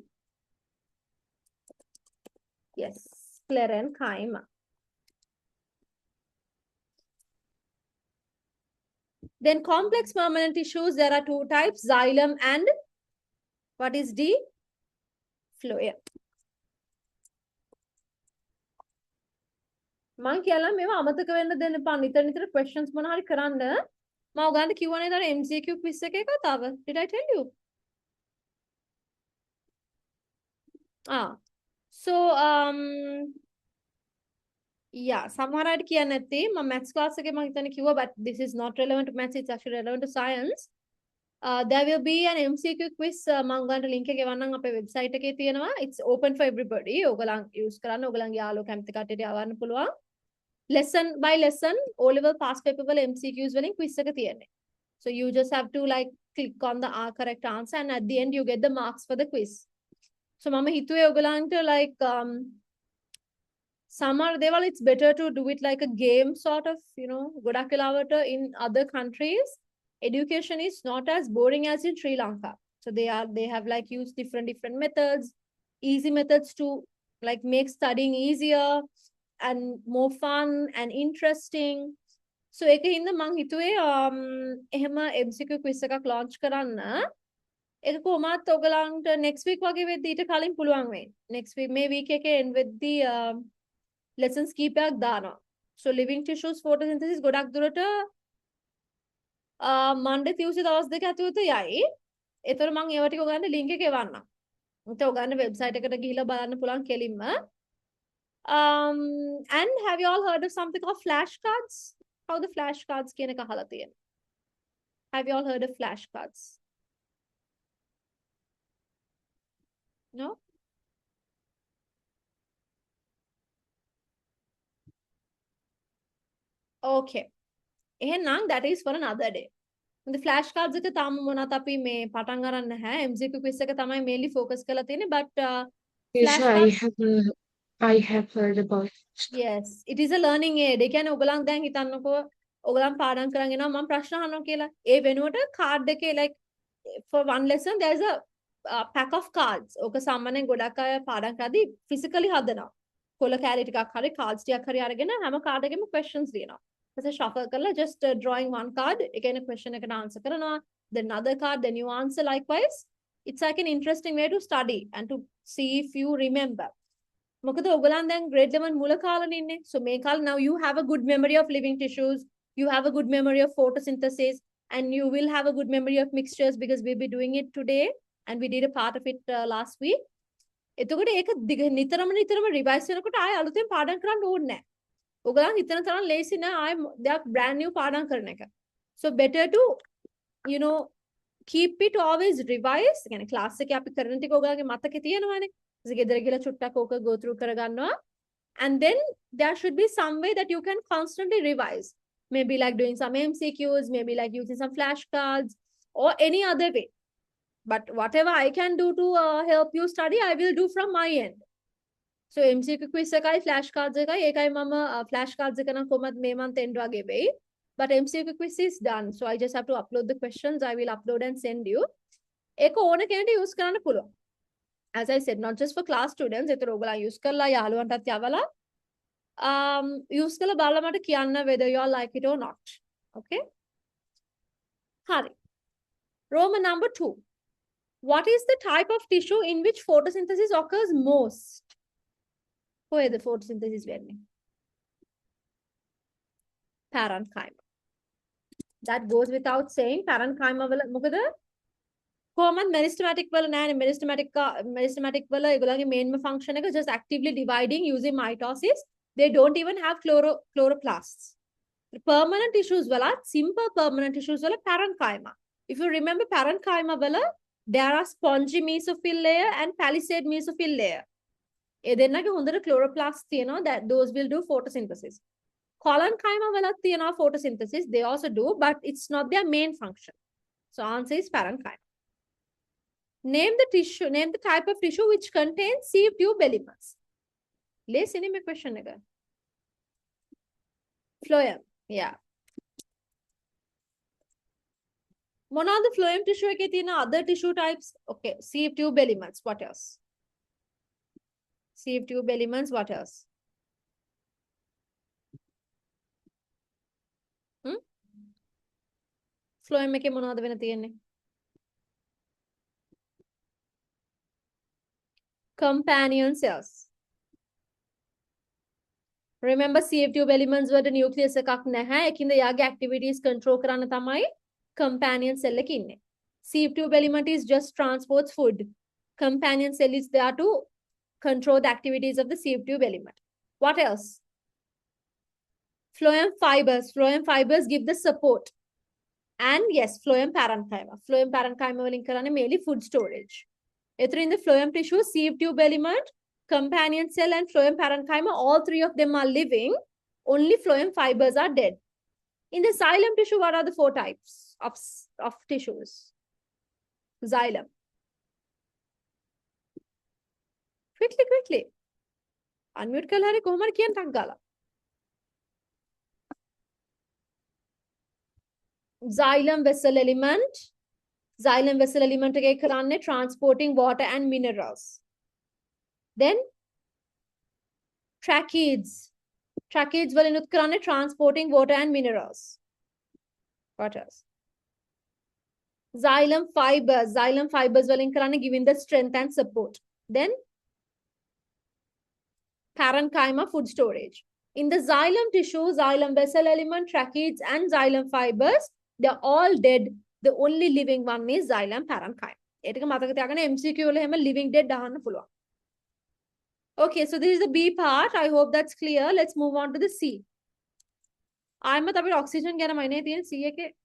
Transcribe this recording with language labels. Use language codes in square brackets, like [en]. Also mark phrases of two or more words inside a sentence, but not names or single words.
[en] Yes, sclerenchyma. Then complex permanent tissues, there are 2 types, xylem and what is D? Phloem. [si] මම කියලා මේවා අමතක වෙන්න දෙන්න එපා. නිතර questions මොන හරි කරන්න. මම ඔයගන්ට කිව්වනේ ඊට [en] MCQ quiz [si] එකේ කතාව. [en] Did I tell you? So yeah, [si] සමහර අයට කියන්නේ නැත්තේ මම [en] maths class [si] එකේ මම හිතන්නේ කිව්වා, [en] but this is not relevant to maths, it's actually relevant to science. There will be an MCQ quiz. [si] මම ඔයගලන්ට link එක ගෙවන්නම් අපේ website එකේ තියෙනවා. [en] It's open for everybody. [si] ඔයගලන් use කරන්න, ඔයගලන්ගේ යාළුවෝ කැමති කට්ටියට යවන්න පුළුවන්. [en] Lesson by lesson O level past paper [si] වල MCQs වලින් quiz එක තියෙන්නේ. [en] So you just have to like click on the correct answer, and at the end you get the marks for the quiz. So [si] මම හිතුවේ ඔයගලන්ට like සමහර දේවල් [en] it's better to do it like a game sort of, you know, [si] ගොඩක් වෙලාවට [en] in other countries education is not as boring as in Sri Lanka. So they have like used different methods, easy methods to like make studying easier and more fun and interesting. [si] So ඒකින්ද මං හිතුවේ එහෙම [en] MCQ quiz [si] එකක් launch කරන්න. ඒක කොහොමත් ඔයගලන්ට [en] next week [si] වගේ වෙද්දී ඊට කලින් පුළුවන් වෙයි. [en] Next week [si] මේ week එකේ end වෙද්දී lessons කීපයක් දානවා. [en] So living tissues photosynthesis [si] ගොඩක් දුරට Monday Tuesday දවස් දෙක ඇතුළත යයි. ඒතර මම ඒව ටික ඔයගලන්ට link එක එවන්නම්. ඒත් ඔයගලන්ට website එකට ගිහිල්ලා බලන්න පුළුවන් කෙලින්ම. [en] And have you all heard of something called flashcards? How the flashcards [si] කියන එක අහලා තියෙනවා. [en] Have you all heard of flashcards? No? Okay. [si] එහෙනම් [en] that is for another day. The flashcards [si] එක තාම මොනවත් අපි මේ පටන් ගන්න නැහැ. [en] MCQ quiz [si] එක තමයි [en] mainly focus [si] කරලා තියෙන්නේ, [en] but Yes, flashcards I have heard about it. yes, it is a learning aid. [si] ඒ කියන්නේ ඔයගලන් දැන් හිතන්නකෝ ඔයගලන් පාඩම් කරන් එනවා මම ප්‍රශ්න අහනවා කියලා. ඒ වෙනුවට card එකේ [en] like for one lesson there is a pack of cards. [si] ඕක සාමාන්‍යයෙන් ගොඩක් අය පාඩම් කරද්දී physically හදනවා. කොළ කැලි ටිකක් හරි cards ටිකක් හරි අරගෙන හැම card එකෙම questions ලියනවා. ඊට shuffle කරලා [en] just drawing one card, again a question [si] එකට answer කරනවා, [en] then another card, then you answer likewise. It's like an interesting way to study and to see if you remember. [si] මොකද ඔයගලන් දැන් grade 11 මුල කාලේ ඉන්නේ. [en] So [si] මේ කාලේ [en] now you have a good memory of living tissues, you have a good memory of photosynthesis, and you will have a good memory of mixtures because we'll be doing it today and we did a part of it last week. [si] එතකොට ඒක නිතරම revise කරනකොට ආයෙ අලුතෙන් පාඩම් කරන්න ඕනේ නැහැ. ඔයගලන් හිතන තරම් ලේසි නෑ ආයෙ දෙයක් [en] brand new [si] පාඩම් කරන එක. [en] So better to, you know, keep it always revised. [si] يعني class එකේ අපි කරන ටික ඔයගලගේ මතකේ තියෙනවානේ. ඉතින් ගෙදර ගිහලා චුට්ටක් ඕක go through කරගන්නවා. [en] And then there should be some way that you can constantly revise. Maybe like doing some MCQs, maybe like using some flashcards or any other way. But whatever I can do to help you study, I will do from my end. [si] So [en] MCQ quiz [si] එකයි flashcards එකයි ඒකයි මම flashcards එක නම් කොහොමද මේ [en] month end [si] වගේ වෙයි. [en] But MCQ quiz is done. So I just have to upload the questions. I will upload and send you. [si] ඒක ඕන කෙනෙක්ට use කරන්න පුළුවන්. [en] As I said, not just for class students. [si] ඒතර ඔයගොල්ලෝ use කරලා යාළුවන්ටත් යවලා use කරලා බලලා මට කියන්න [en] whether you all like it or not. [si] Okay? හරි. [en] Roman number 2. What is the type of tissue in which photosynthesis occurs most? Where the photosynthesis වෙන්නේ? Parenchyma. That goes without saying. [si] Parenchyma වල මොකද කොහොමද meristematic වල නෑනේ. [en] meristematic [si] වල ඒගොල්ලන්ගේ [en] main function එක just actively dividing using mitosis. They don't even have chloroplasts. Permanent tissues වල simple permanent tissues වල parenchyma. If you remember parenchyma වල there are spongy mesophyll layer and palisade mesophyll layer. [si] ඒ දෙන්නගේ හොඳට chloroplasts තියෙනවා, [en] that those will do photosynthesis. Collenchyma [si] වලත් තියෙනවා [en] photosynthesis, they also do, but it's not their main function. So answer is parenchyma. Name the type of tissue which contains sieve tube elements. Let's see my question again. Phloem, yeah. [si] මොනවාද phloem tissue එකේ තියෙන [en] other tissue types? Okay, sieve tube elements. What else? Sieve tube elements. What else? [si] Phloem එකේ මොනවද වෙන තියෙන්නේ? [en] Companion cells. Remember, sieve tube elements [si] වලට nucleus එකක් නැහැ. ඒකින්ද යාගේ activities control කරන්න තමයි companion cell එක ඉන්නේ. [en] Sieve tube element is just transports food. Companion cell is there to control the activities of the sieve tube element. What else? Phloem fibers. Phloem fibers give the support. And yes, phloem parenchyma. Phloem parenchyma [si] වලින් කරන්නේ [en] mainly food storage. In the phloem tissue, sieve tube element, companion cell, and phloem parenchyma, all three of them are living. Only phloem fibers are dead. In the xylem tissue, what are the four types of tissues? Xylem. Quickly. [si] Unmute කළා හරි කොහොමද කියන්න ටක් ගාලා. [en] Xylem vessel element. Xylem vessel element [si] එක කරන්නේ [en] transporting water and minerals. Then tracheids. Tracheids [si] වලිනුත් කරන්නේ [en] transporting water and minerals. What else? Xylem fibers. Xylem fibers [si] වලින් කරන්නේ [en] giving the strength and support. Then parenchyma, food storage. In the xylem tissue, xylem vessel element, tracheids, and xylem fibers, they're all dead. The only living one is xylem parenchyma. [si] ඒක මතක තියාගන්න MCQ වල හැම living dead දාන්න පුළුවන්. [en] Okay, so this is the B part. I hope that's clear. Let's move on to the C. [si] ආයෙත් අපිට oxygen ගැනමයි නේ තියෙන C එකේ.